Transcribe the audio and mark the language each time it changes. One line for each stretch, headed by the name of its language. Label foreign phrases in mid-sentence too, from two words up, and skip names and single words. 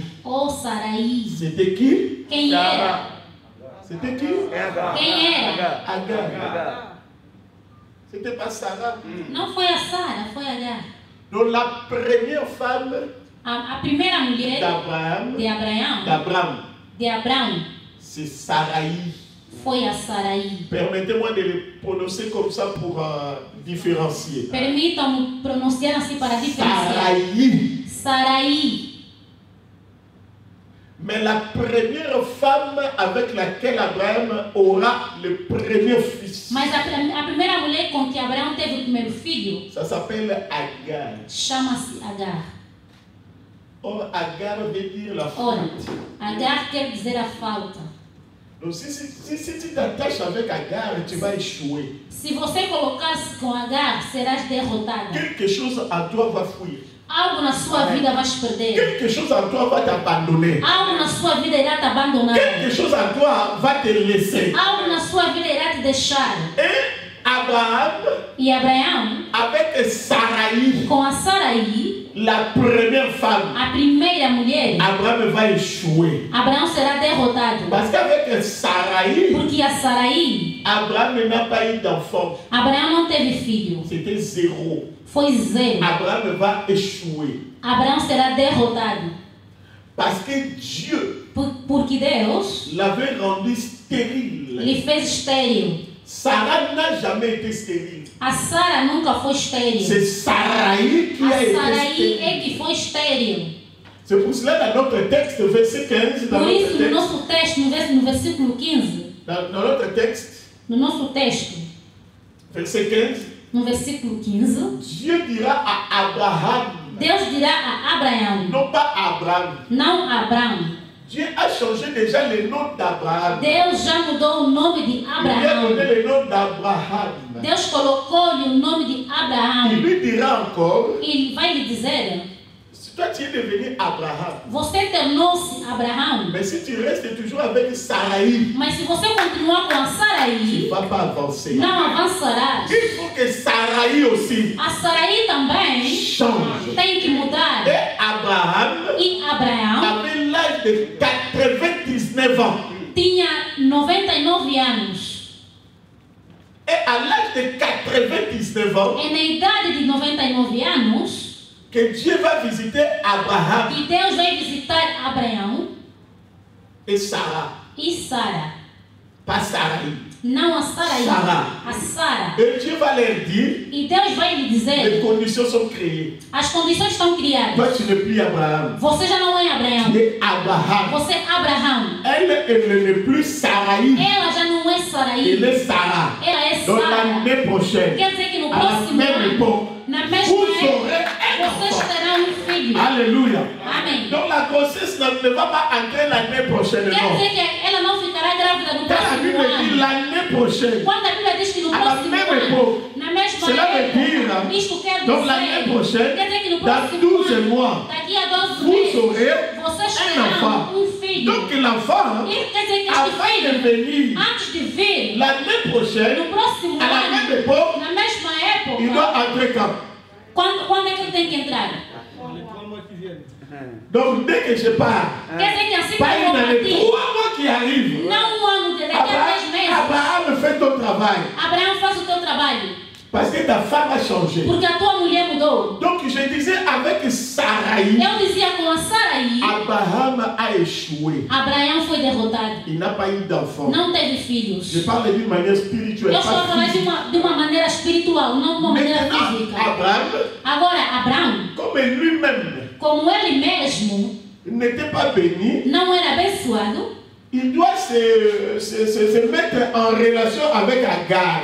French: ou Sarai. C'était qui?
Portuguese: Quem era?
French: C'était qui?
Portuguese: Quem era? Agar.
French: C'était pas Sarah.
Portuguese: Não foi a Sara, foi Agar.
French: Donc la première femme
Portuguese: A primeira mulher
French: d'Abraham,
Portuguese: de Abraão
French: c'est Sarai.
Portuguese: foi a Sarai.
French: Permettez-moi de le prononcer comme ça pour différencier.
Portuguese: Permitam-me pronunciar assim para diferenciar.
French: Sarai.
Portuguese: Sarai.
French: Mais la première femme avec laquelle Abraham aura le premier fils,
Portuguese: Mas a primeira mulher com que Abraão teve o primeiro filho
French: ça s'appelle Agar.
Portuguese: chama-se Agar.
French: Or, Agar veut dire la
Portuguese: Ora,
French: faute.
Portuguese: Agar quer dizer a falta.
French: Donc si tu t'attaches avec Agar, tu vas échouer.
Portuguese: Se você colocar-se com Agar, serás derrotada.
French: Quelque chose en toi va fuir.
Portuguese: Algo na sua vida vai se perder.
French: Quelque chose en toi va t'abandonner.
Portuguese: Algo na sua vida irá te abandonar.
French: Quelque chose en toi va te laisser.
Portuguese: Algo na sua vida irá te deixar.
French: Et Abraham,
Portuguese: E Abraão,
French: avec Sarai,
Portuguese: com a Sarai,
French: la première femme,
Portuguese: a primeira mulher,
French: Abraham va échouer.
Portuguese: Abraão será derrotado.
French: Parce qu'avec Sarai,
Portuguese: Porque a Sarai,
French: Abraham n'a pas eu d'enfant.
Portuguese: Abraão não teve filho.
French: C'était zéro.
Portuguese: Foi zero.
French: Abraham va échouer.
Portuguese: Abraão será derrotado.
French: Parce que Dieu
Portuguese: Porque Deus
French: l'avait rendu stérile.
Portuguese: lhe fez estéril.
French: Sarah n'a jamais été stérile.
Portuguese: A Sara nunca foi estéril.
French: C'est Sarai qui a
Portuguese: A
French: été
Portuguese: Sarai
French: stérile.
Portuguese: é que foi estéril.
French: C'est pour cela dans notre texte, verset 15, dans
Portuguese: Por
French: notre
Portuguese: isso, no
French: texte,
Portuguese: nosso texto, no versículo 15,
French: dans notre texte,
Portuguese: no nosso texto,
French: verset 15,
Portuguese: no versículo 15,
French: Dieu dira à Abraham,
Portuguese: Deus dirá a Abraão,
French: non pas Abraham.
Portuguese: não Abraão.
French: Dieu a changé déjà le nom d'Abraham.
Portuguese: Deus já mudou o nome de
French: Il lui a donné
Portuguese: Abraão.
French: le nom d'Abraham.
Portuguese: Deus colocou-lhe o nome de
French: Il
Portuguese: Abraão.
French: lui dira encore,
Portuguese: E vai lhe dizer,
French: si toi tu es devenu Abraham,
Portuguese: você tornou-se Abraão,
French: mais si tu restes toujours avec Sarai,
Portuguese: mas se você continuar com a
French: tu
Portuguese: Sarai,
French: ne vas pas avancer.
Portuguese: não avançarás.
French: Il faut que Sarai aussi
Portuguese: A Sarai também
French: change.
Portuguese: tem que mudar.
French: Et Abraham
Portuguese: E Abraão
French: avait l'âge de 99 ans.
Portuguese: tinha 99 anos.
French: Et à l'âge de 99 ans,
Portuguese: É na idade de 99 anos
French: que Dieu va visiter Abraham
Portuguese: que Deus vai visitar Abraão
French: et Sarah.
Portuguese: e Sara.
French: Pas Sarai.
Portuguese: Não a Sarai,
French: Sara.
Portuguese: a Sara.
French: Et Dieu va leur dire,
Portuguese: E Deus vai lhe
French: les
Portuguese: dizer,
French: conditions sont créées.
Portuguese: as condições estão
French: Toi,
Portuguese: criadas.
French: tu n'es plus Abraham.
Portuguese: Você já não é
French: Tu
Portuguese: Abraão.
French: es Abraham.
Portuguese: Você é Abraão.
French: Elle n'est plus Sarai.
Portuguese: Ela já não é
French: Elle
Portuguese: Sarai.
French: est Sarah.
Portuguese: Ela é
French: Donc
Portuguese: Sara.
French: l'année prochaine,
Portuguese: Quer dizer que no
French: à la
Portuguese: próximo
French: même
Portuguese: ano,
French: époque,
Portuguese: na
French: vous
Portuguese: mesma
French: aurez
Portuguese: época,
French: un
Portuguese: vocês
French: enfant.
Portuguese: terão um filho.
French: Alléluia.
Portuguese: Amém.
French: Donc la grossesse ne va pas entrer l'année prochaine.
Portuguese: Quer
French: Non.
Portuguese: dizer que ela não ficará grávida no
French: Quand la
Portuguese: próximo
French: Bible dit
Portuguese: ano.
French: l'année prochaine,
Portuguese: Quando a Bíblia diz que no
French: à la
Portuguese: próximo
French: même
Portuguese: ano,
French: époque,
Portuguese: na mesma
French: cela veut
Portuguese: época,
French: dire,
Portuguese: isto quer
French: donc l'année
Portuguese: dizer,
French: prochaine,
Portuguese: quer dizer que no
French: dans
Portuguese: próximo
French: 12 mois,
Portuguese: ano, daqui a 12
French: vous
Portuguese: meses,
French: aurez
Portuguese: vocês
French: un enfant.
Portuguese: terão um filho.
French: Donc l'enfant,
Portuguese: Isso quer dizer que este
French: avant de
Portuguese: filho,
French: venir
Portuguese: antes de vir,
French: l'année prochaine,
Portuguese: no próximo
French: à la
Portuguese: ano,
French: même époque,
Portuguese: na mesma
French: il
Portuguese: época,
French: doit entrer quand?
Portuguese: quando é que ele tem que entrar?
French: Donc dès que je pars,
Portuguese: Quer dizer que assim que
French: pas
Portuguese: eu vou
French: une année,
Portuguese: partir,
French: 3 mois qui arrivent,
Portuguese: não um ano, daqui a 10 meses,
French: Abraham fait ton travail.
Portuguese: Abraão faz o teu trabalho.
French: Parce que ta femme a changé.
Portuguese: Porque a tua mulher mudou.
French: Donc je disais avec Sarai,
Portuguese: Eu dizia com a Sarai,
French: Abraham a échoué.
Portuguese: Abraão foi derrotado.
French: Il n'a pas eu d'enfant.
Portuguese: Não teve
French: Je
Portuguese: filhos.
French: parle d'une manière spirituelle,
Portuguese: Eu estou a
French: pas
Portuguese: falar
French: physique.
Portuguese: de uma maneira espiritual, não de uma maneira
French: Maintenant,
Portuguese: física.
French: Abraham,
Portuguese: Agora, Abraão,
French: comme lui-même
Portuguese: como ele mesmo
French: n'était pas béni,
Portuguese: não era abençoado,
French: il doit se mettre en relation avec Agar.